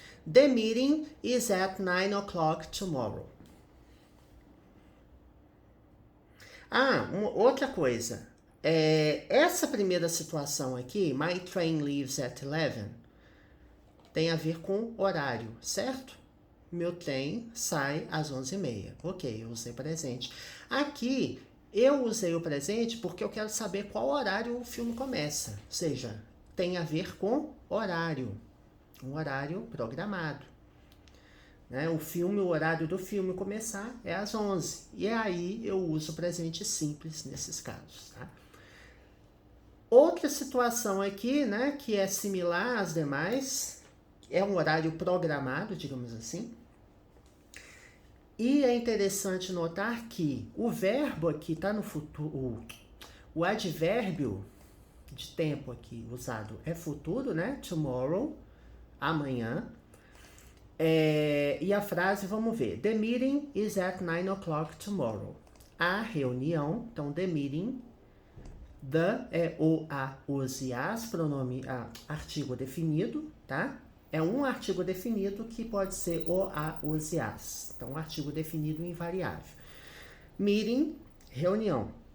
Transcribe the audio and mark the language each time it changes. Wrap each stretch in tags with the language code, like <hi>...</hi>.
<en>The meeting is at 9 o'clock tomorrow.</en> <pt>Outra coisa. Essa primeira situação aqui,</pt> <en>my train leaves at 11,</en> <pt>tem a ver com horário, certo? Meu trem sai às 11h30. Ok, eu usei presente. Aqui, eu usei o presente porque eu quero saber qual horário o filme começa. Ou seja, tem a ver com horário. Um horário programado. né? O horário do filme começar é às 11. E aí eu uso o presente simples nesses casos, tá? Outra situação aqui, né, que é similar às demais, é um horário programado, digamos assim. E é interessante notar que o verbo aqui está no futuro, o advérbio de tempo aqui usado é futuro, né? Tomorrow, amanhã. E a frase, vamos ver.</pt> <en>The meeting is at 9 o'clock tomorrow.</en> <pt>A reunião, então</pt> <en>the meeting,</en> <pt>the é o, a, os e as, pronome, artigo definido, tá? É um artigo definido que pode ser o, a, os e as. Então, um artigo definido invariável. Meeting, reunião.</pt>